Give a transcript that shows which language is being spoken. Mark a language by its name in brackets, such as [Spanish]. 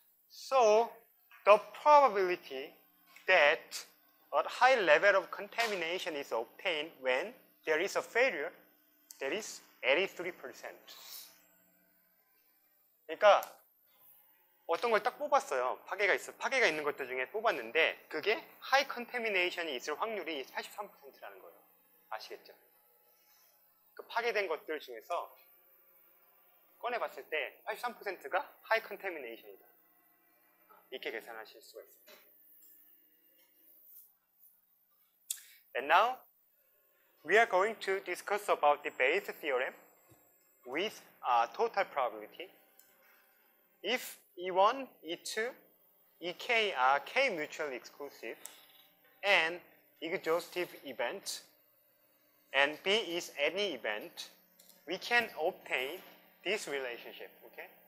[English] So the probability that a high level of contamination is obtained when there is a failure, that is 83%. [Korean] 그러니까 어떤 걸 딱 뽑았어요. 파괴가 있는 것들 중에 뽑았는데 그게 하이 컨테미네이션이 있을 확률이 83%라는 거예요. 아시겠죠? 그 파괴된 것들 중에서 꺼내봤을 때 83%가 하이 컨테미네이션이다. 이렇게 계산하실 수가 있습니다. [English] And now we are going to discuss about the Bayes theorem with total probability. If E1, E2, EK are K mutually exclusive and exhaustive event, and B is any event, we can obtain this relationship, okay?